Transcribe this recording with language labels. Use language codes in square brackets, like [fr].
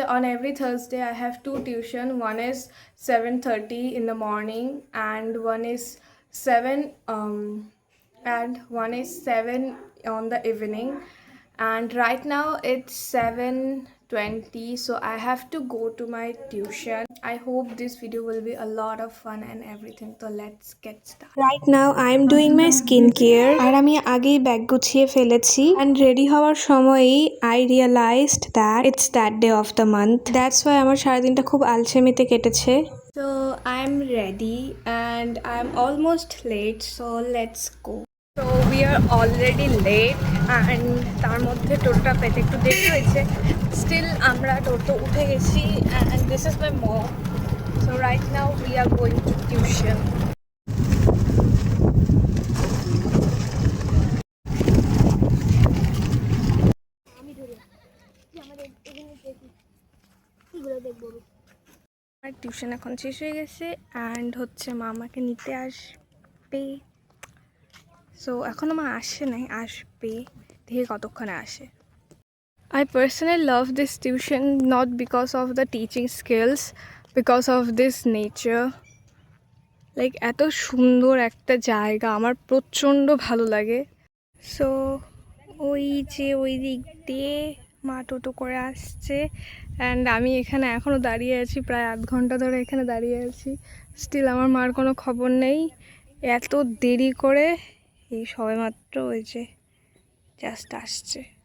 [en] On every Thursday, I have two tuition. One is 7:30 in the morning and one is 7 and one is 7 on the evening, and right now it's 7:20, so I have to go to my tuition. I hope this video will be a lot of fun and everything, so let's get started. Right now I am doing my skin care [bn] আর আমি আগেই bag গুছিয়ে ফেলেছি [en] and ready হওয়ার সময়ই I realised that it's that day of the month that's why [bn] আমার সারাদিনটা খুব আলসেমিতে কেটেছে। [en] So I'm ready and I'm almost late, so let's go. So we are already late and [bn] তার মধ্যে টোটোটা পেতে একটু দেরি হয়েছে। [en] Still [bn] আমরা টোটো উঠে গেছি [en] and this is my mom. So right now we are going to tuition. [bn] আমার টিউশন এখন শেষ হয়ে গেছে অ্যান্ড হচ্ছে মা আমাকে নিতে আসবে। সো এখনও মা আসে নাই, আসবে, দেখে কতক্ষণে আসে। [en] I personally love this tuition not because of the teaching skills, because of this nature. [bn] Like এত সুন্দর একটা জায়গা, আমার প্রচণ্ড ভালো লাগে। সো ওই যে ওই দিক দিয়ে মা টোটো করে আসছে অ্যান্ড আমি এখানে এখনও দাঁড়িয়ে আছি, প্রায় আধ ঘন্টা ধরে এখানে দাঁড়িয়ে আছি। স্টিল আমার মার কোনো খবর নেই, এত দেরি করে এই সবেমাত্র ওই যে জাস্ট আসছে।